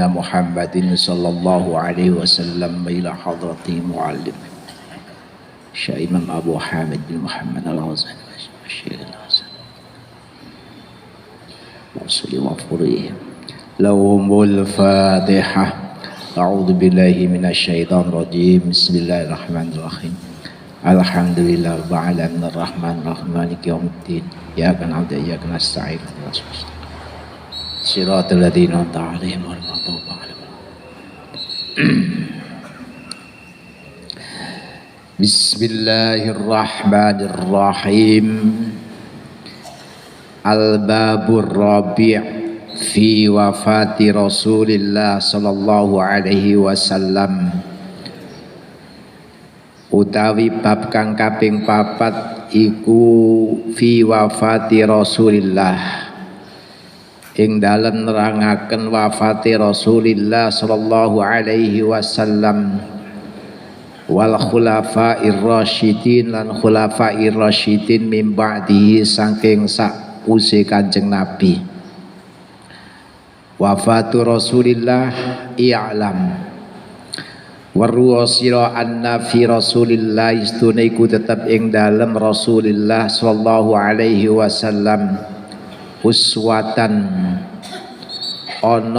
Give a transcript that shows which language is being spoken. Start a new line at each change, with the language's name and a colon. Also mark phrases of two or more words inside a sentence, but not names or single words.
Arabic: محمد صلى الله عليه وسلم وإلى حضرة معلم الشيخ الإمام أبو حامد بن محمد الغزالي الشيخ الحسن مسلم وفريح لهم الفاتحة. أعوذ بالله من الشيطان الرجيم. بسم الله الرحمن الرحيم. الحمد لله رب العالمين الرحمن الرحيم مالك يوم الدين. إياك نعبد وإياك نستعين. صراط الذين أنعمت عليهم غير المغضوب عليهم. Bismillahirrahmanirrahim. الباب الرابع في وفاة رسول الله صلى الله عليه وسلم.
Javanese: Utawi bab kang kaping papat iku
Arabic: في وفاة رسول الله,
Javanese: ing dalem nerangaken
Arabic: وفاة رسول الله صلى الله عليه وسلم والخلفاء الراشدين
Javanese: lan
Arabic: الخلفاء الراشدين من بعده
Javanese: saking sakwuse Kanjeng Nabi.
Arabic: وفاة رسول الله اعلم
Javanese: waruwa sira
Arabic: أن في رسول الله
Javanese: istune iku tetep ing dalem
Arabic: رسول الله صلى الله عليه وسلم أسوة ana